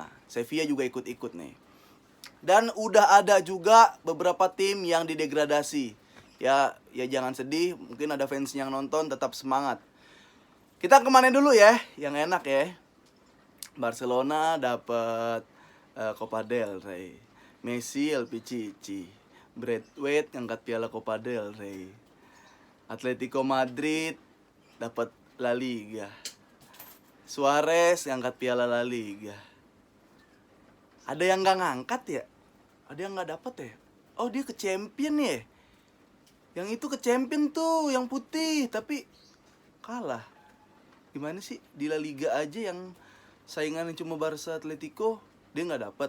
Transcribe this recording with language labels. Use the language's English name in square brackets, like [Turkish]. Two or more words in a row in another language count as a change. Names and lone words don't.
[Indonesian] Sevilla juga ikut-ikut nih. Dan udah ada juga beberapa tim yang didegradasi. Ya jangan sedih, mungkin ada fans yang nonton, tetap semangat. Kita kemana dulu ya, yang enak ya. Barcelona dapat Copa del Rey. Messi El Pichichi. Braithwaite ngangkat piala Copa del Rey. Atletico Madrid dapat La Liga. Suarez ngangkat piala La Liga. Ada yang nggak ngangkat ya? Ada yang nggak dapat ya? Oh, dia ke champion ya? Yang itu ke champion tuh, yang putih, tapi kalah. Gimana sih, di La Liga aja yang saingannya cuma Barca, Atletico, dia nggak dapat.